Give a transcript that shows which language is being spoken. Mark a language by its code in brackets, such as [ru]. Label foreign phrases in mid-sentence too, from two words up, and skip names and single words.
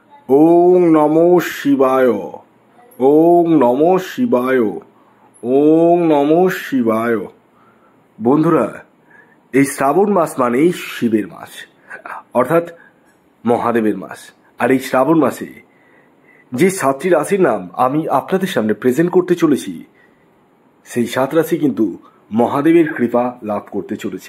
[sa] ওং নমো শিবায়, ওং নমো শিবায়, ওং নমো শিবায়। [bn] বন্ধুরা, এই শ্রাবণ মাস মানেই শিবের মাস, অর্থাৎ মহাদেবের মাস। আর এই শ্রাবণ মাসে যে 7টি রাশির নাম আমি আপনাদের সামনে প্রেজেন্ট করতে চলেছি, সেই 7 রাশি কিন্তু মহাদেবের কৃপা লাভ করতে চলেছে।